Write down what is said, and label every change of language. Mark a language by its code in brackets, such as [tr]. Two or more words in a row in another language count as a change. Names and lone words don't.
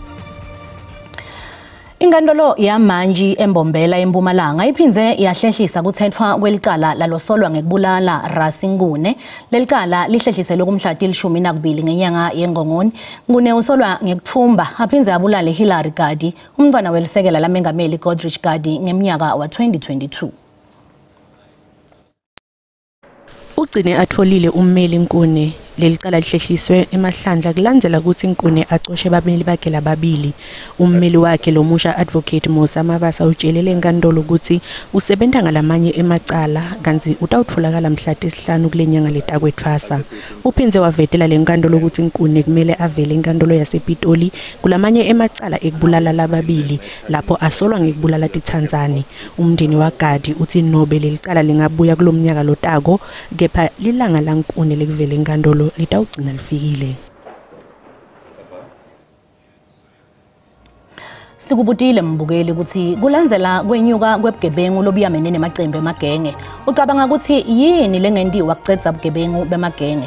[ss] Inkantolo yamanje eMbombela eMpumalanga iphinze yahlehlisa kuthethwa kwelicala lalosolwa ngekubulala Rasinkuni. Lelicala lihlehlise kumhla til-12 ngenyanga yeNgongoni. Nkune usolwa ngekuthumba aphinze abulale Hillary Gadi, umntwana welisekela lamengameli Godrich Gadi ngeminyaka wa 2022. Ugcine atholile ummeli Nkune lelicala lihlehliswe emahlandla kulandzela ukuthi Nkune acoshe babeli bakhe lababili. Ummeli wakhe lomusha advocate Musa Mabasa utshelele enkantolo ukuthi usebenta ngalamanye emacala kanti utawutfolakala mhla tesihlanu kulenyanga letakwethwasa. Uphinze wavetela lenkantolo ukuthi Nkune kumele avele enkantolo yasePitoli kulamanye emacala ekubulala lababili lapho asolwa ngekubulala tithandzani. Umndeni waGadi uthi nobe lelicala lingabuya kulomnyaka lotako kepha lilanga la Nkune lekuvele enkantolo litawugcina lifikile. Sikubutile mbukeli ukuthi kulandzela kwenyuka kwebugebengu lobuyamene nemacembe emagenge. Ucabanga ukuthi yini lengentiwa kucedza ubugebengu bemagenge?